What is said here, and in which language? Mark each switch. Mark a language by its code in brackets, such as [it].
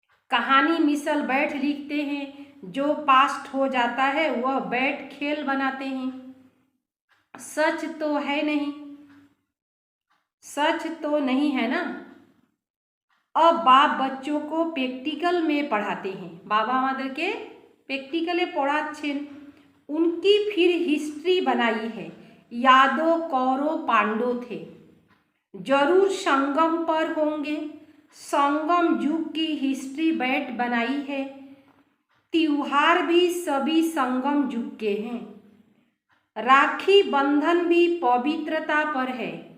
[hi] कहानी मिसल बैठ लिखते हैं। जो पास्ट हो जाता है वह बैठ खेल बनाते हैं। सच तो है नहीं, सच तो नहीं है ना। अब बाप बच्चों को प्रैक्टिकल में पढ़ाते हैं। [bn] बाबा আমাদেরকে প্র্যাকটিক্যালে পড়াচ্ছেন। [hi] उनकी फिर हिस्ट्री बनाई है। यादव कौरव पांडव थे, जरूर संगम पर होंगे। संगम युग की हिस्ट्री बैठ बनाई है। त्योहार भी सभी संगम युग के हैं। राखी बंधन भी पवित्रता पर है।